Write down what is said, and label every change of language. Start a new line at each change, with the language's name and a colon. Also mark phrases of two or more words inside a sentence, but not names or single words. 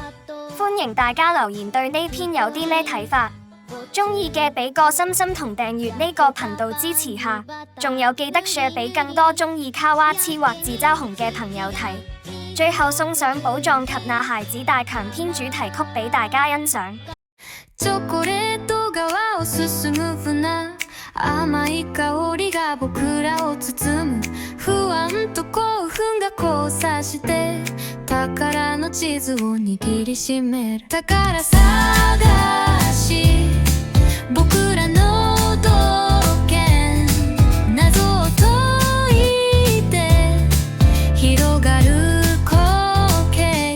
Cantonese: 歡迎大家留言對呢篇有啲咩睇法，中意嘅俾個心心同訂閱呢個頻道支持下，仲有記得 share 俾更多中意卡哇黐或自嘲紅嘅朋友睇。最後送上寶藏及那孩子大強篇主題曲俾大家欣賞。
Japanese: チョコレート川を進む船、甘い香りがが僕らを包む、不安と興奮が交差して宝の地図を握りしめる。宝探し、僕らの道剣、謎を解いて広がる光景。